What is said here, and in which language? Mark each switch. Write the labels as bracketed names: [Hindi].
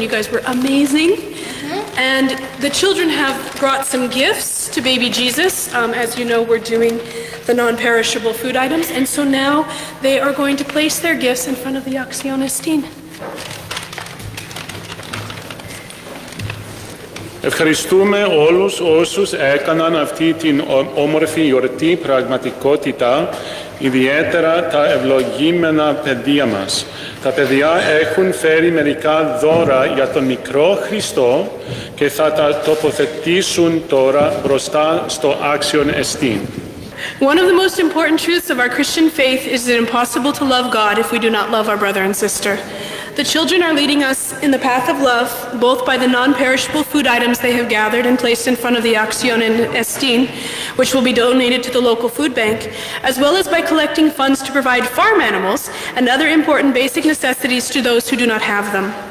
[English] You guys were amazing. And the children have brought some gifts to baby Jesus. As you know, we're doing the non-perishable food items. And so now they are going to place their gifts in front of the Axion Estin. [Greek] Ευχαριστούμε όλους όσους έκαναν αυτή την όμορφη γιορτή πραγματικότητα, ιδιαίτερα τα ευλογήμενα παιδιά μας. Τα παιδιά έχουν φέρει μερικά δώρα για τον μικρό Χριστό και θα τα τοποθετήσουν τώρα μπροστά στο Axion Estin. [English] One of the most important truths of our Christian faith is it impossible to love God if we do not love our brother and sister. The children are leading us in the path of love, both by the non-perishable food items they have gathered and placed in front of the Axion Estin, which will be donated to the local food bank, as well as by collecting funds to provide farm animals and other important basic necessities to those who do not have them.